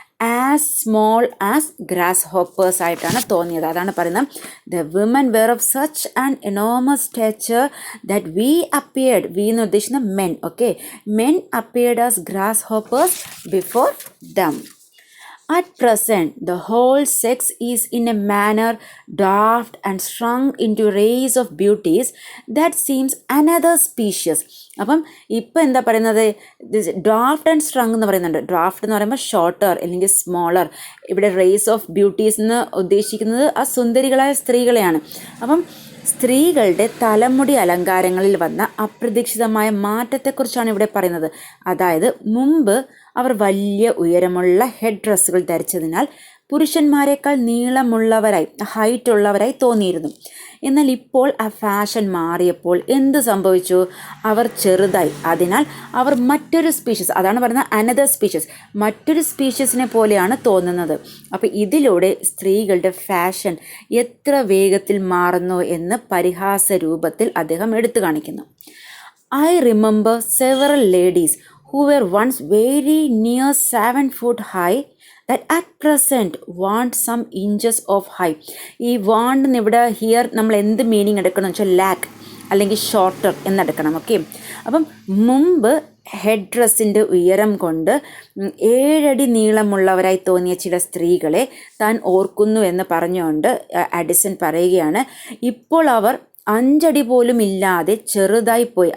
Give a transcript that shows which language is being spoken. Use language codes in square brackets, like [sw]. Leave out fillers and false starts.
[en] as small as grasshoppers [ml] ആയിട്ടാണ് തോന്നിയത്. അതാണ് പറയുന്നത്, [en] the women were of such an enormous stature that we appeared, we [ml] എന്ന് ഉദ്ദേശിക്കുന്ന [en] Men. Okay, men appeared as grasshoppers before them. At present, the whole sex is in a manner dwarfed and shrunk into rays of beauties that seems another species. [ml] അപ്പം ഇപ്പം എന്താ പറയുന്നത്? Draft and strung എന്ന് പറയുന്നുണ്ട്. Draft എന്ന് പറയുമ്പോൾ shorter അല്ലെങ്കിൽ smaller. ഇവിടെ റേസ് ഓഫ് ബ്യൂട്ടീസ് എന്ന് ഉദ്ദേശിക്കുന്നത് ആ സുന്ദരികളായ സ്ത്രീകളെയാണ്. അപ്പം സ്ത്രീകളുടെ തലമുടി അലങ്കാരങ്ങളിൽ വന്ന അപ്രതീക്ഷിതമായ മാറ്റത്തെക്കുറിച്ചാണ് ഇവിടെ പറയുന്നത്. അതായത് മുമ്പ് അവർ വലിയ ഉയരമുള്ള ഹെഡ് ഡ്രസ്സുകൾ ധരിച്ചതിനാൽ പുരുഷന്മാരെക്കാൾ നീളമുള്ളവരായി, ഹൈറ്റ് ഉള്ളവരായി തോന്നിയിരുന്നു. എന്നാൽ ഇപ്പോൾ ആ ഫാഷൻ മാറിയപ്പോൾ എന്ത് സംഭവിച്ചു? അവർ ചെറുതായി. അതിനാൽ അവർ മറ്റൊരു സ്പീഷ്യസ്, അതാണ് പറയുന്നത് [en] another species, [ml] മറ്റൊരു സ്പീഷ്യസിനെ പോലെയാണ് തോന്നുന്നത്. അപ്പോൾ ഇതിലൂടെ സ്ത്രീകളുടെ ഫാഷൻ എത്ര വേഗത്തിൽ മാറുന്നു എന്ന് പരിഹാസ രൂപത്തിൽ അദ്ദേഹം എടുത്തു കാണിക്കുന്നു. [en] I remember several ladies who were once very near 7 foot high that at present want some inches of height. ഈ want [ml] ഇവിടെ ഹിയർ നമ്മൾ എന്ത് മീനിങ് എടുക്കണം എന്ന് വെച്ചാൽ ലാക്ക്, അല്ലെങ്കിൽ ഷോർട്ടർ എന്നെടുക്കണം. ഓക്കെ, അപ്പം മുമ്പ് ഹെഡ് ഡ്രസ്സിൻ്റെ ഉയരം കൊണ്ട് 7 അടി നീളമുള്ളവരായി തോന്നിയ ചില സ്ത്രീകളെ താൻ ഓർക്കുന്നു എന്ന് പറഞ്ഞുകൊണ്ട് അഡിസൺ പറയുകയാണ്, ഇപ്പോൾ അവർ 5 അടി പോലും ഇല്ലാതെ ചെറുതായി പോയി.